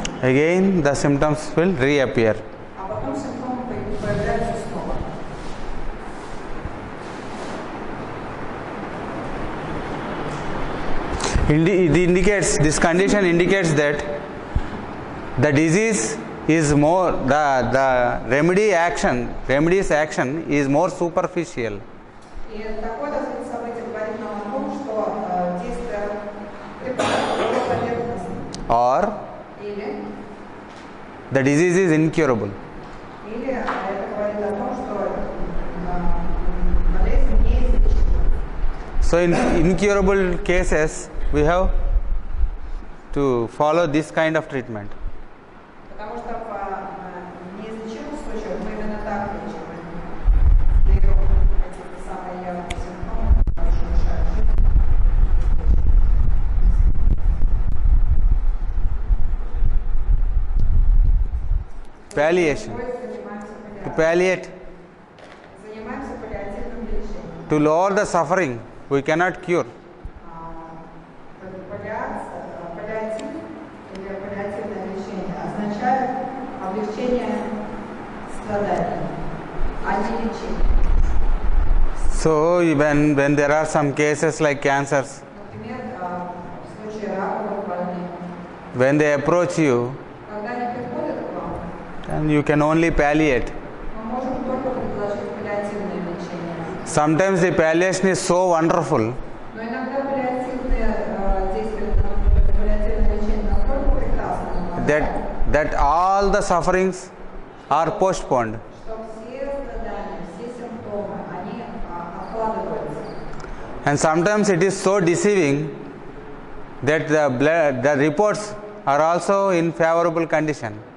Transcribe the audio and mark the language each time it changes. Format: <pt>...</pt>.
<en>Again, the symptoms will reappear.</en> <ru>а потом симптомы появляются снова.</ru> <en>This condition indicates that the disease is more, the remedy's action is more superficial.</en> <ru>И такое развитие событий говорит нам о том, что действие препарата более поверхностно.</ru> <en>Or</en> <ru>Или</ru> <en>the disease is incurable.</en> <ru>это говорит о том, что болезнь неизлечима.</ru> <en>So in incurable cases, we have to follow this kind of treatment.</en> <ru>Потому что в неизлечимых случаях мы именно так лечим. Берем эти самые явные симптомы, которые мешают жить.</ru> <en>Palliation. To palliate,</en> <ru>Занимаемся паллиативным лечением.</ru> <en>to lower the suffering, we cannot cure.</en> <ru>Паллиатив или паллиативное лечение означает облегчение страданий, а не лечение.</ru> <en>So when there are some cases like cancers,</en> <ru>Например, в случае раковых больных,</ru> <en>when they approach you,</en> <ru>когда они приходят к вам,</ru> <en>then you can only palliate.</en> <ru>мы можем только предложить паллиативное лечение.</ru> <en>Sometimes the palliation is so wonderful</en> <ru>Но иногда паллиативное действие, паллиативное лечение настолько прекрасно,</ru> <en>that all the sufferings are postponed.</en> <ru>что все страдания, все симптомы, они откладываются.</ru> <en>And sometimes it is so deceiving that the reports are also in favorable condition.</en>